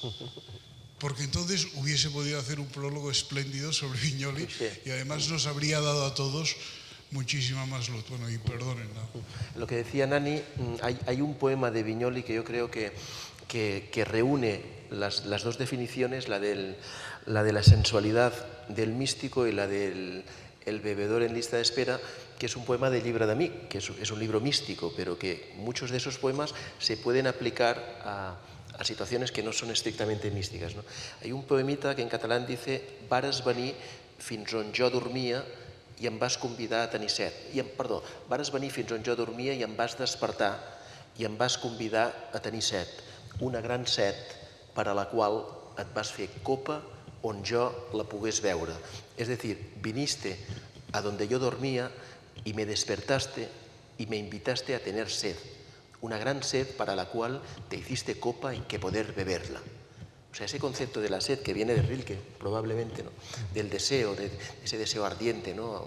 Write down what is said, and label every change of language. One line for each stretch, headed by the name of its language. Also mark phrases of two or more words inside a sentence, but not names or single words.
Spanish: Porque entonces hubiese podido hacer un prólogo espléndido sobre Viñoly y además nos habría dado a todos muchísima más luz. Bueno, y perdonen, ¿no? Lo que decía Nani, hay un poema de Viñoly que yo creo que reúne las dos definiciones, la de la sensualidad del místico y la del bebedor en lista de espera, que es un poema de Llibre d'Amic, que es un libro místico, pero que muchos de esos poemas se pueden aplicar a situaciones que no son estrictamente místicas, ¿no? Hay un poemita que en catalán dice
Catalan: «Vares venir fins on jo dormia i em vas convidar a tenir set». Perdó, «Vares venir fins on jo dormia i em vas despertar i em vas convidar a tenir set. Una gran set per a la qual et vas fer copa on yo la pogués veure».
Spanish: Es decir, viniste a donde yo dormía y me despertaste y me invitaste a tener sed. Una gran sed para la cual te hiciste copa y que poder beberla. O sea, ese concepto de la sed que viene de Rilke, probablemente, ¿no? Del deseo, de ese deseo ardiente, ¿no?